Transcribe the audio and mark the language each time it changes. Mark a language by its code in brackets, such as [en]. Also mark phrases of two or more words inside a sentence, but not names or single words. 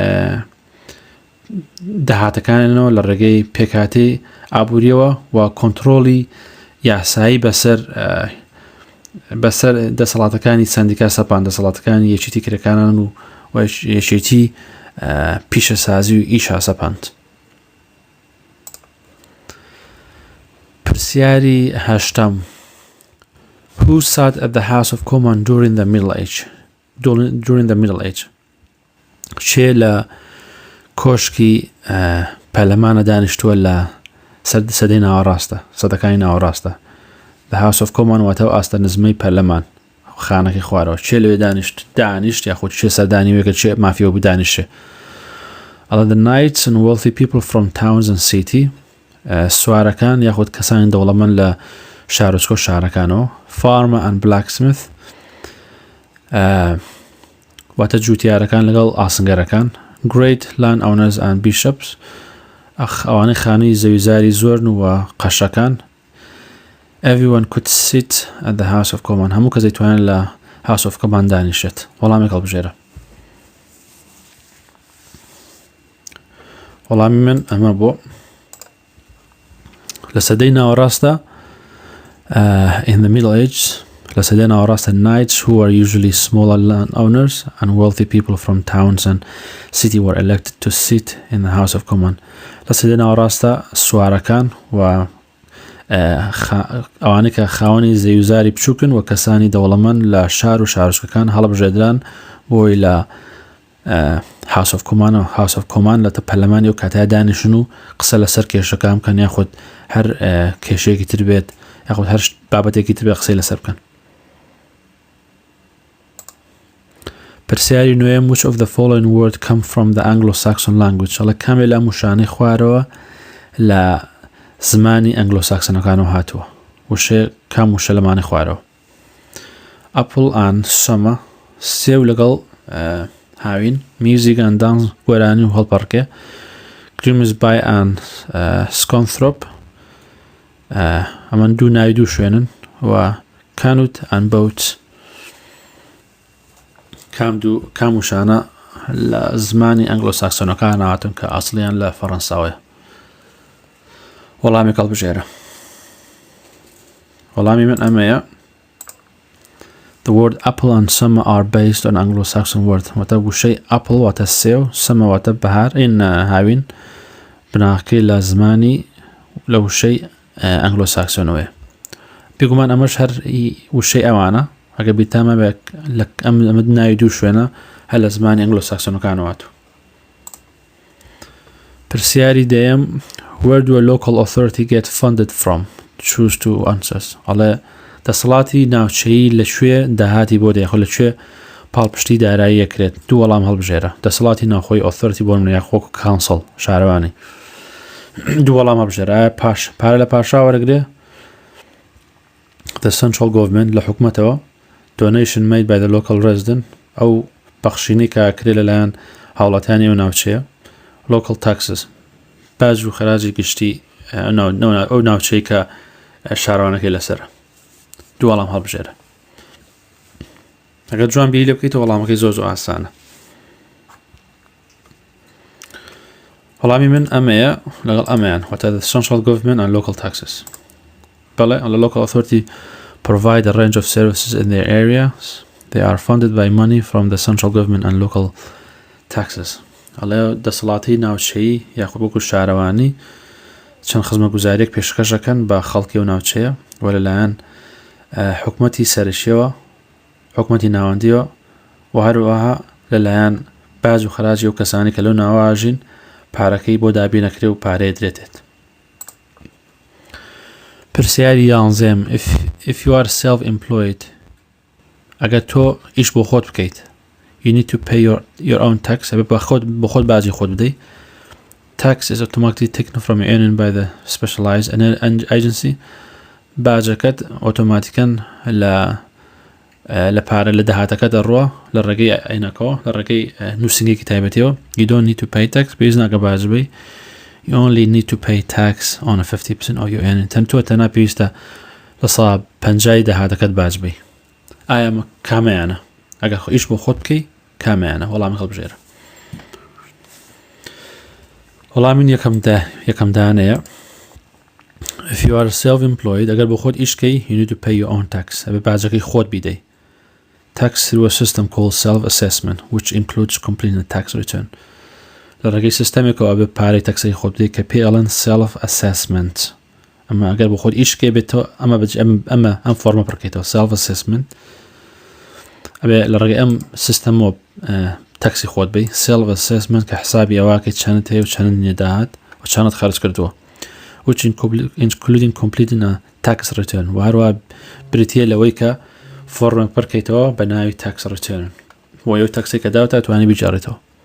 [ckb] داهاتەکانەوە لە ڕێگەی پێکاتی ئابووریەوە و کۆنتڕۆڵی یاسایی بەسەر دەسەڵاتەکانی سندیکا سەپان دەسەڵاتەکانی یەکێتی کرێکاران و یەکێتی پیشەسازی و ئیشا سەپاند پرسیاری هەشتەم [en] Who sat at the House of Commons during the Middle Age? [ckb] چێ لە کۆشکی پەرلەمانە دانیشتووە لە سەدەی ناوەڕاستە سەدەکانی ناوەڕاستە The House of Commons واتە ئاستە نزمەی پەرلەمان خانەکەی خوارەوە چێ لەوێ دانیشت یاخود چێ سەردانیوێکە چێ مافیەوە بدانیشێ ئەڵە [en] the knights and wealthy people from towns and city [ckb] سوارەکان یاخود کەسانی دەوڵەمەند لە شارۆچکۆ شارەکانەوە [en] farmer and blacksmith [ckb] واتە جوتیارەکان لەگەڵ ئاسنگەرەکان [en] great land owners and bishops [ckb] ئەوانەی خانەی زەویزاری زۆرن و قەشەکان [en] everyone could sit at the House of Commons [ckb] هەموو کەس دەیتوانێت لە House of Commons دانیشێت وەڵامێک هەڵبژێرە وەڵامی من ئەمە بۆ لە سەدەی ناوەڕاستە [en] in the Middle Age [ckb] لە سەدەی ناوەڕاستە [en] knights who are usually smaller landowners and wealthy people from towns and city were elected to sit in the House of Commons [ckb] لە سەدەی ناوەڕاستە سوارەکان و ئەوانەی کە خاوەنی زەویزاری بچووکن و کەسانی دەوڵەمەند لە شار و شارۆچکەکان هەڵبژێدران بۆی لە House of Commons لە پەرلەمانی و کاتای دانیشن و قسە لەسەر کێشەکان بکەن یاخود هەر کێشەیەکی تر بێت یاخود هەر بابەتێکی تر بێت قسەی لەسەر بکەن. پرسیاری نوێم [en] which of the following words come from the Anglo-Saxon language [ckb] ئەڵێ کامێ لە موشانەی خوارەوە لە زمانی ئەنگلۆساکسنەکانەوە هاتووە وشێ کام وشە لەمانی خوارەوە. [en] Apple and summer [ckb] سێو لەگەڵ هاوین [en] music and dance [ckb] گۆرانی و هەڵپەڕکێ Grimsby and Scunthorpe ئەمە دوو ناوی دوو شوێنن و [en] Canute and Boat [ckb] کام وشانە لە زمانی ئەنگلۆساکسۆنەکان هاتن کە ئاسڵیان لە فەڕەنساوەیە. وەڵامی کەڵبژێرە. وەڵامی من ئەمەیە [en] The word apple and summer are based on Anglo-Saxon word. [ckb] واتە وشەی apple واتە سێو summer واتە بەهار ئین هاوین بناکەی لە زمانی لە وشەی ئەنگلۆساکسۆنەوەیە. بێگومان ئەمەش هەر وشەی ئەوانە ئەگە بیتامە بێک ئەمە ناوی دوو شوێنە هەر لە زمانی ئەنگلۆساکسۆنەکانەوەتوە. پرسیاری دەیەم [en] Where do a local authority get funded from? Choose two answers. [ckb] ئەڵێ دەسەڵاتی ناوچەیی لەکوێ داهاتی بۆ دەیە خۆ لەکوێ پاڵپشتی دارایی یەکرێت دوو وەڵام هەڵبژێرە دەسەڵاتی ناوخۆی authority بۆ منە یاخۆ council شارەوانی دوو وەڵام هەڵبژێرە پارە لە پاشا وەرەگرێ [en] the central government [ckb] لە حکومەتەوە [en] donation made by the local resident [ckb] ئەو بەخشینەی کە کرێ لەلایەن هاوڵاتیانی و ناوچەیە [en] local taxes [ckb] باج و خەراجی گشتی ئەو ناوچەی کە شارەوانەکەی لەسەرە دوو وەڵام هەڵبژێرە. ئەگەر جوان بیری لێ بکەیتەوە وەڵامەکەی زۆر ئاسانە. وەڵامی من ئەمەیە لەگەڵ ئەمەیان واتە [en] the central government and local taxes. بەڵێ the local authority provide a range of services in their areas. They are funded by money from the central government and local taxes. [ckb] ئەڵێ دەسەڵاتی ناوچەیی یاخود وەکو شارەوانی چەند خزمەتگوزاریەک پێشکەشەکەن بە خەڵکی و ناوچەیە و لەلایەن حکومەتی سەرشیەوە حکومەتی ناوەندیەوە و هەروەها لەلایەن باج و خەراجی و کەسانی کە لەو ناواژین پارەکەی بۆ دابینەکرێ و پارەیە درێتێت. پرسیاری یانزەم [en] if you are self-employed [ckb] ئەگەر تۆ ئیش بۆ خۆت بکەیت [en] you need to pay your own tax [ckb] بە خۆت باجی خۆت بدەیت. [en] Tax is automatically taken from your earning by the specialized agency. [ckb] باجەکەت ئۆتۆماتیکەن لە پارە لە دەهاتەکە دەڕوە لە ڕێگەی عینەکەەوە لە ڕێگەی نووسنگێکی تایبەتیەوە [en] you don't need to pay tax [ckb] پێویست ناکە باج بی [en] you only need to pay tax on a 50% of your earning [ckb] تەنها پێویستە لە 50 دەهاتەکەت باج بی. ئایا کامەیانە ئەگەر ئیش بۆ خۆت بکەی کامەیانە وەڵامی هەڵبژێرە. وەڵامین یەکەم دانەیە [en] if you are self-employed [ckb] ئەگەر بۆ خۆت ئیش بکەی [en] you need to pay your own tax [ckb] ئەبێ باجەکەی خۆت بیدەی. [en] tax through a system called self-assessment which includes completing a tax return [ckb] لە ڕێگەی سیستەمێکەوە ئەبێ پارەی تەکسەی خۆت بدەیت کە پێ ئەڵێن [en] self-assessment. [ckb] ئەمە ئەگەر بۆ خۆت ئیش بکەی بێتەوە ئەمە ئەم فۆرمە پڕکەیتەوە self-assessment ئەبێ لە ڕێگەی ئەم سیستەمەوە تەکسی خۆت بی self-assessment کە حسابی ئەواکەی چەند هەیە و چەند نێداهات و چەند خەرج کردووە [en] which including completing a tax return [ckb] و هەروە بریتیە لەوەی کە فۆرمێک پڕکەیتەوە بە ناوی [en] tax return [ckb] و یو تەکسی کە داوتە توانی بیجارێتەوە.